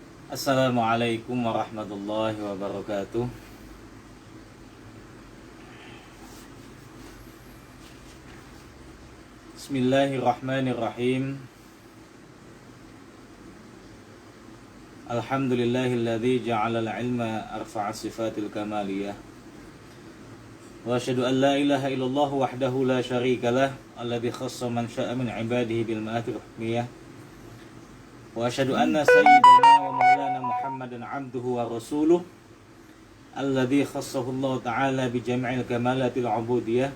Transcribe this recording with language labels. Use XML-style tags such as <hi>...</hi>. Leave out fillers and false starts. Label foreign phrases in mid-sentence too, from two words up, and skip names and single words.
<ar>السلام عليكم ورحمة الله وبركاته بسم الله الرحمن الرحيم. الحمد لله الذي جعل العلم أرفع صفات الكمالية. وأشهد أن لا إله إلا الله وحده لا شريك له الذي خص من شاء من عباده بالمآثر الحكمية. وأشهد أن سيدنا ومولانا محمدا عبده ورسوله الذي خصه الله تعالى بجميع الكمالات العبودية.</ar>